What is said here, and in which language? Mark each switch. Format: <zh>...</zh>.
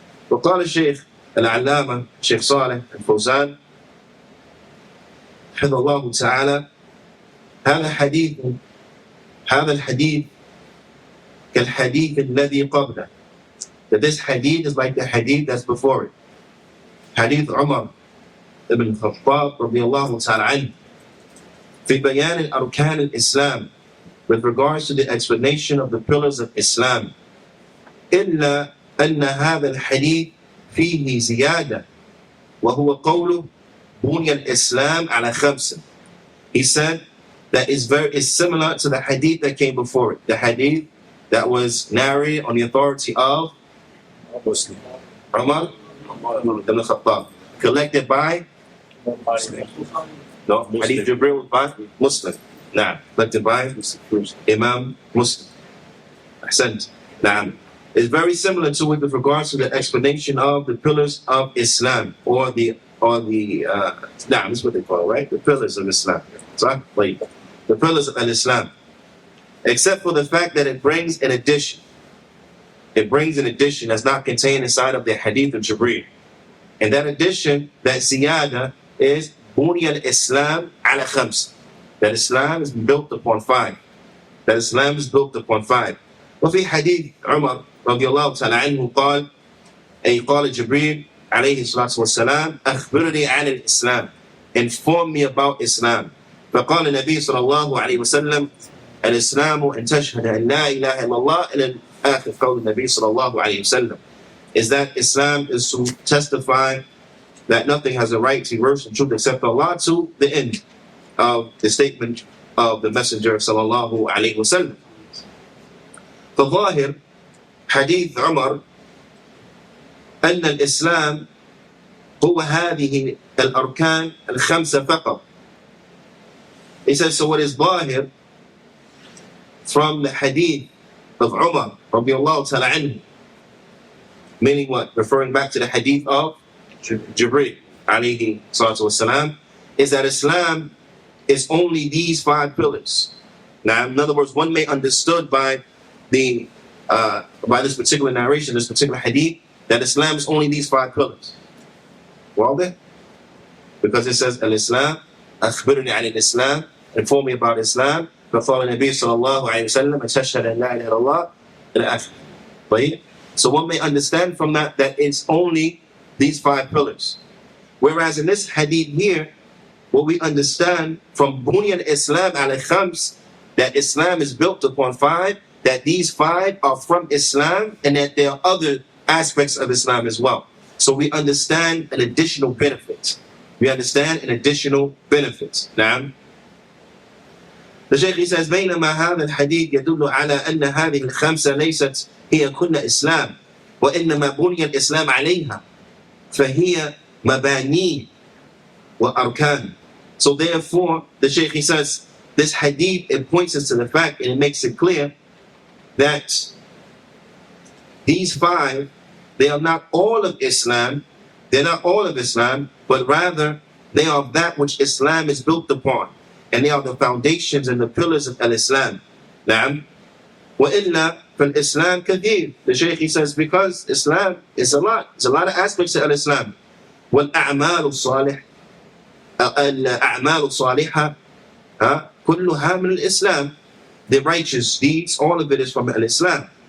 <ar>وقال الشيخ العلامة الشيخ صالح الفوزان حفظه الله تعالى: هذا الحديث كالحديث الذي قبله.</ar> <en>That this hadith is like the hadith that's before it. Hadith Umar ibn Khattab</en> <ar>رضي الله تعالى عنه في بيان الأركان الإسلام,</ar> <en>with regards to the explanation of the pillars of Islam.</en> <ar>إلا أن هذا الحديث فيه زيادة وهو قوله بني الإسلام على 5.</ar> <en>He said that is similar to the hadith that came before it, the hadith that was narrated on the authority of Muslim. Umar ibn Khattab, collected by no, hadith Jibril by Muslim. Nah, collected by Imam Muslim. Ahsant. Nah. It's very similar to it with regards to the explanation of the pillars of Islam, or the that's what they call it, right? The pillars of Islam. So, wait, the pillars of Islam. Except for the fact that it brings an addition. It brings an addition that's not contained inside of the hadith of Jibreel. And that addition, that ziyada, is</en> <ar>Bunya al-Islam ala 5.</ar> <en>That Islam is built upon 5. That Islam is built upon 5.</en> <ar>وفي حديث عمر رضي الله تعالى عنه قال جبريل عليه الصلاة والسلام: أخبرني عن الإسلام,</ar> <en>inform me about Islam.</en> <ar>فقال النبي صلى الله عليه وسلم:</ar> <en>الإسلام أن تشهد أن لا إله إلا الله, إلى آخر قول النبي صلى الله عليه وسلم, is that Islam is to testify that nothing has a right to be worshipped in truth except Allah, to the end of the statement of the Messenger صلى الله عليه وسلم.</en> <ar>فظاهر حديث عمر أن الإسلام هو هذه الأركان 5 فقط.</ar> <en>He says, so what is ظاهر from the hadith of Umar رضي الله تعالى عنه, meaning what? Referring back to the hadith of Jibreel عليه الصلاة والسلام, is that Islam is only these 5 pillars. Now, in other words, one may understood by this particular narration, this particular hadith, that Islam is only these 5 pillars.</en> <ar>واضح?</ar> <en>Because it says al-Islam,</en> <ar>أخبرني عن الإسلام,</ar> <en>inform me about Islam.</en> <ar>فقال النبي صلى الله عليه وسلم: أشهد أن لا إله إلا الله, إلى آخر.</ar> <en>Right? So one may understand from that it's only these 5 pillars. Whereas in this hadith here, what we understand from</en> <ar>Bunya al-Islam ala 5,</ar> <en>that Islam is built upon 5, that these 5 are from Islam, and that there are other aspects of Islam as well. So we understand an additional benefit. We understand an additional benefit. Now, the Shaykh says,</en> <ar>بينما هذا الحديث يدل على أن هذه ال5 ليست هي كل إسلام وإنما بني الإسلام عليها فهي مباني وأركان.</ar> <en>So therefore, the Shaykh says, this hadith, it points us to the fact, and it makes it clear that these 5, they are not all of Islam. They're not all of Islam, but rather they are that which Islam is built upon, and they are the foundations and the pillars of al-Islam.</en> <ar>نعم. وإلا فالإسلام كثير.</ar> <en>The Shaykh says, because Islam is a lot. There's a lot of aspects of al-Islam.</en> <ar>والأعمال الصالحة الأعمال الصالحة كلها من الإسلام.</ar> <en>The righteous deeds, all of it is from al-Islam.</en>